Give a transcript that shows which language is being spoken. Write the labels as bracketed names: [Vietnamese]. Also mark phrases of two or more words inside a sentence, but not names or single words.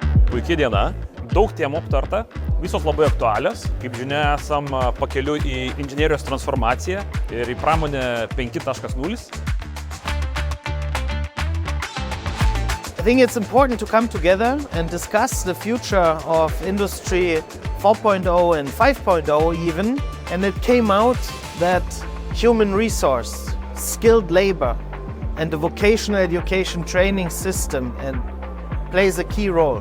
[Lithuanian] Puikia diena, daug temų aptarta, visos labai aktualios. Kaip žinia, esam pakeliu į inžinerijos transformaciją ir į pramonę 5.0. [English] I think it's important to come together and discuss the future of Industry 4.0 and 5.0 even. And it came out that human resource, skilled labor, and the vocational education training system plays a key role.